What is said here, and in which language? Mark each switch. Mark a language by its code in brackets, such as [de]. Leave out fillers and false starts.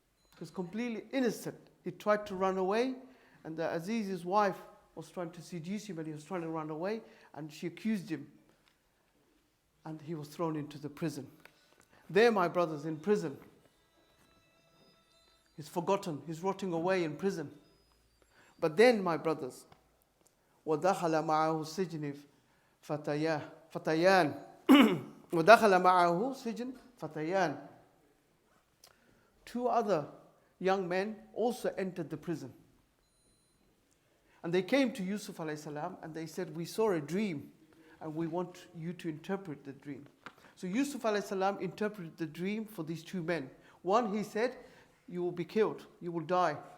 [en] He was completely innocent. He tried to run away, and the Aziz's wife was trying to seduce him, and he was trying to run away, and she accused him. And he was thrown into the prison. There, my brothers, in prison. He's forgotten. He's rotting away in prison. But then, my brothers, [ar] وَدَخَلَ مَعَهُ السِّجْنِ فَتَيَانِ وَدَخَلَ مَعَهُ سِجْنِ فَتَيَانِ. [en] Two other young men also entered the prison. And they came to Yusuf alayhi salam and they said, we saw a dream and we want you to interpret the dream. So Yusuf alayhi salam interpreted the dream for these two men. One, he said, you will be killed, you will die.